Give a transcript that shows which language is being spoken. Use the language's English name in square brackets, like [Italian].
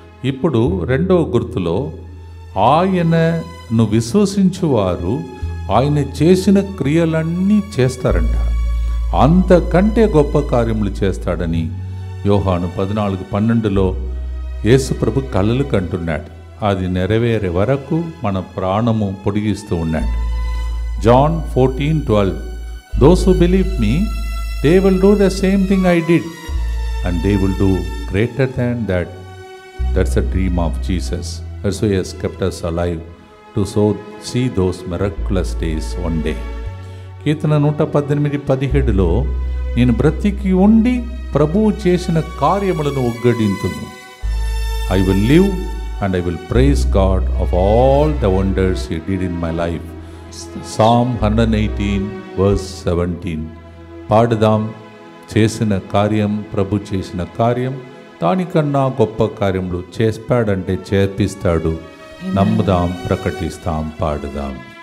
[Telugu] ఇప్పుడు రెండవ గుర్తులో ఆయనను విశ్వసించువారు ఆయన చేసిన క్రియలన్నీ చేస్తారంట, అంతకంటే గొప్ప కార్యములు చేస్తాడని యోహాను 14:12 యేసుప్రభు కలలు కంటున్నాడు. అది నెరవేరే వరకు మన ప్రాణము పొడిగిస్తూ ఉన్నాడు. [English] John 14:12 Those who believe me, they will do the same thing I did, and they will do greater than that. That's the dream of Jesus. That's why He has kept us alive to see those miraculous days one day. [Telugu] కీర్తన 118:17 నేను బ్రతికి ఉండి ప్రభువు చేసిన కార్యములను ఉగ్గడింతును. [English] I will live and I will praise God of all the wonders He did in my life. [Telugu] Psalm 118:17 పాడుదాం. చేసిన కార్యం, ప్రభు చేసిన కార్యం దానికన్నా గొప్ప కార్యములు చేస్తాడంటే చేర్పిస్తాడు. నమ్ముదాం, ప్రకటిస్తాం, పాడుదాం.